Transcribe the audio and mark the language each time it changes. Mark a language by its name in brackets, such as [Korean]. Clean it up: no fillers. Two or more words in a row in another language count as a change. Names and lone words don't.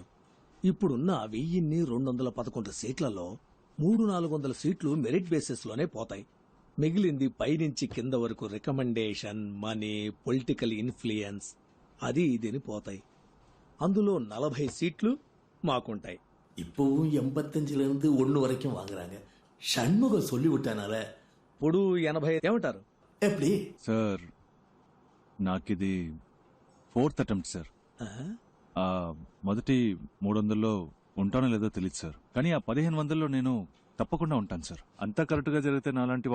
[Telugu] ఇప్పుడున్న 1211 సీట్లలో 300-400 సీట్లు [English] merit basis [Telugu] లోనే పోతాయి. మిగిలింది పైనుంచి కింద వరకు [English] recommendation, money, political influence [Telugu] అది ఇదిని పోతాయి. అందులో 40 సీట్లు మాకుంటాయి. [Tamil] இப்பவும் 85ல இருந்து 1 வரைக்கும் வாங்குறாங்க. சண்முகம் சொல்லி விட்டானால [Telugu] ఇప్పుడు 80 ఏమంటారు? [Tamil] எப்படி [Telugu] సార్ నాకిది 4th అటెంప్ట్ సార్. మొదటి 300లో ఉంటానో లేదో తెలియదు సార్. కానీ ఆ 1500లో నేను తప్పకుండా ఉంటాను సార్. అంతా కరెక్ట్ గా జరిగితే నాలాంటి వాళ్ళు